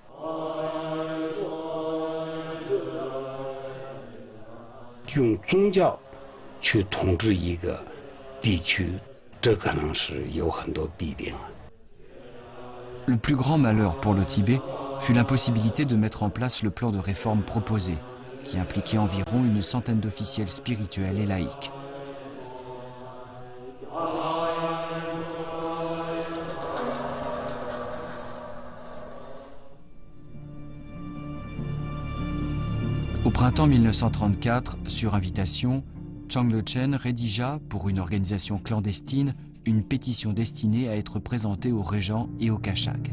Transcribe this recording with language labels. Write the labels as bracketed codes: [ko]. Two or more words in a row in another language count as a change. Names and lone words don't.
[zh] 用宗教去统治一个地区，这可能是有很多弊病啊。 [fr] Le plus grand malheur pour le Tibet fut l'impossibilité de mettre en place le plan de réforme proposé, qui impliquait environ une centaine d'officiels spirituels et laïcs. Au printemps 1934, sur invitation, Changlochen rédigea, pour une organisation clandestine, une pétition destinée à être présentée au régent et au Kashag.